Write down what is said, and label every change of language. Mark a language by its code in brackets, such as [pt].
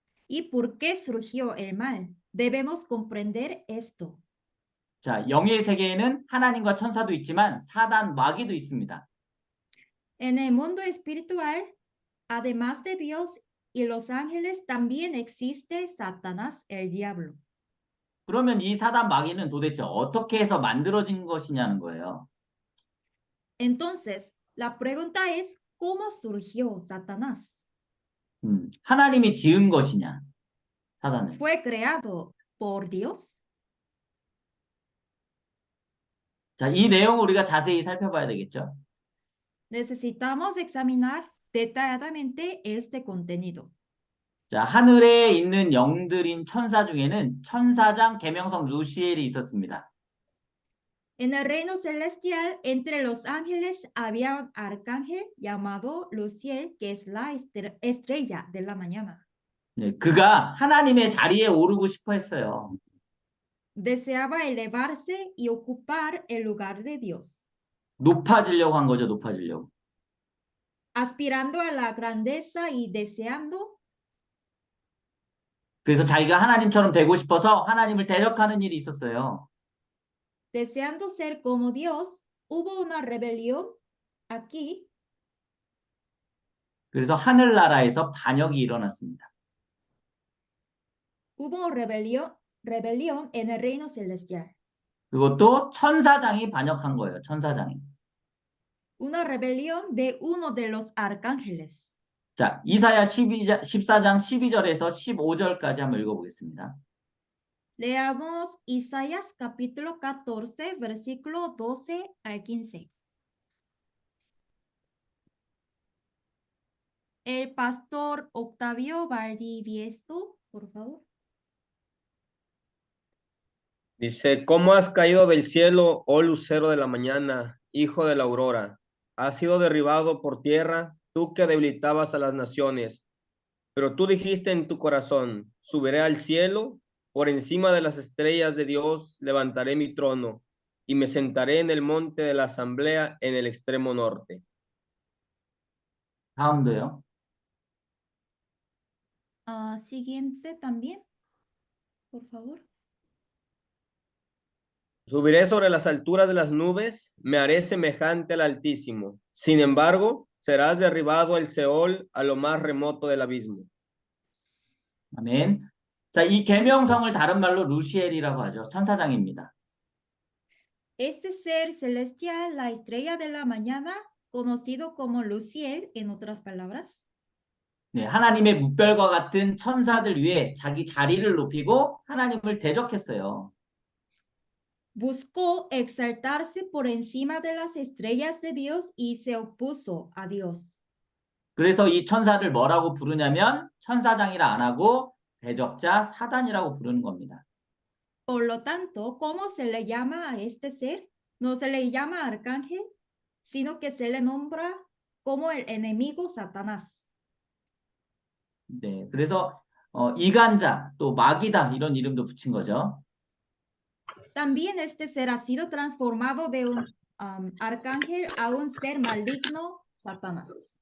[es] ¿Y por qué surgió el mal? Debemos comprender esto. [ko] 자, 영의 세계에는 하나님과 천사도 있지만 사단, 마귀도 있습니다. [es] En el mundo espiritual, además de Dios y los ángeles, también existe Satanás, el diablo. [ko] 그러면 이 사단 마귀는 도대체 어떻게 해서 만들어진 것이냐는 거예요. [es] Entonces, la pregunta es, ¿cómo surgió Satanás? [ko] 하나님이 지은 것이냐, 사단을. [es] ¿Fue creado por Dios? [ko] 자, 이 내용을 우리가 자세히 살펴봐야 되겠죠. [es] Necesitamos examinar detalladamente este contenido. [ko] 자, 하늘에 있는 영들인 천사 중에는 천사장 계명성 루시엘이 있었습니다. [es] En el reino celestial, entre los ángeles, había un arcángel llamado Luciel, que es la estrella de la mañana. [ko] 네, 그가 하나님의 자리에 오르고 싶어 했어요. [es] Deseaba elevarse y ocupar el lugar de Dios, [ko] 높아지려고 한 거죠, 높아지려고. [es] aspirando a la grandeza y deseando. [ko] 그래서 자기가 하나님처럼 되고 싶어서 하나님을 대적하는 일이 있었어요. [es] Deseando ser como Dios, hubo una rebelión aquí. [ko] 그래서 하늘나라에서 반역이 일어났습니다. [es] Hubo rebelión en el reino celestial. [ko] 그것도 천사장이 반역한 거예요, 천사장이. [es] Una rebelión de uno de los arcángeles. [ko] 자, 이사야 14장 12절에서 15절까지 한번 읽어보겠습니다. [es] Leamos Isaías capítulo 14, versículo 12 al 15. El pastor Octavio Valdivieso, por favor. Dice, ¿cómo has caído del cielo, oh lucero de la mañana, hijo de la aurora? Has sido derribado por tierra, tú que debilitabas a las naciones. Pero tú dijiste en tu corazón, subiré al cielo, por encima de las estrellas de Dios levantaré mi trono, y me sentaré en el monte de la asamblea en el extremo norte. [ko] 다음도요. [es] Siguiente también, por favor. Subiré sobre las alturas de las nubes, me haré semejante al Altísimo. Sin embargo, serás derribado el Seol a lo más remoto del abismo. [ko] 아멘. 자, 이 계명성을 다른 말로 루시엘이라고 하죠. 천사장입니다. [es] Este ser celestial, la estrella de la mañana, conocido como Luciel, en otras palabras, [ko] 네, 하나님의 뭇별과 같은 천사들 위에 자기 자리를 높이고 하나님을 대적했어요. [es] buscó exaltarse por encima de las estrellas de Dios y se opuso a Dios. [ko] 그래서 이 천사를 뭐라고 부르냐면 천사장이라 안 하고 대적자 사단이라고 부르는 겁니다. [es] Por lo tanto, ¿cómo se le llama a este ser? No se le llama arcángel, sino que se le nombra como el enemigo Satanás. [ko] 네, 그래서 이간자 또 마귀다 이런 이름도 붙인 거죠. [es] También este ser ha sido transformado de un arcángel a un ser maligno, Satanás.